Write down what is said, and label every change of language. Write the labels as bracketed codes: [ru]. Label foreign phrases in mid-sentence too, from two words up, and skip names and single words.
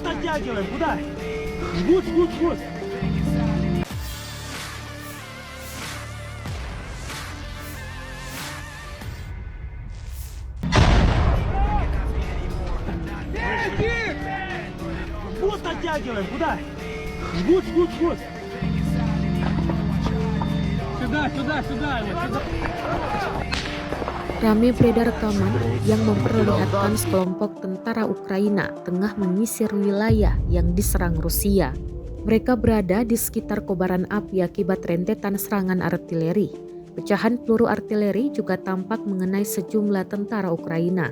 [ru] оттягиваем. Куда? Жгут, жгут, жгут. Жгут оттягиваем. Куда? Жгут, жгут, жгут. Сюда, сюда, сюда. Сюда. [id] Rame beredar rekaman yang memperlihatkan sekelompok tentara Ukraina tengah menyisir wilayah yang diserang Rusia. Mereka berada di sekitar kobaran api akibat rentetan serangan artileri. Pecahan peluru artileri juga tampak mengenai sejumlah tentara Ukraina.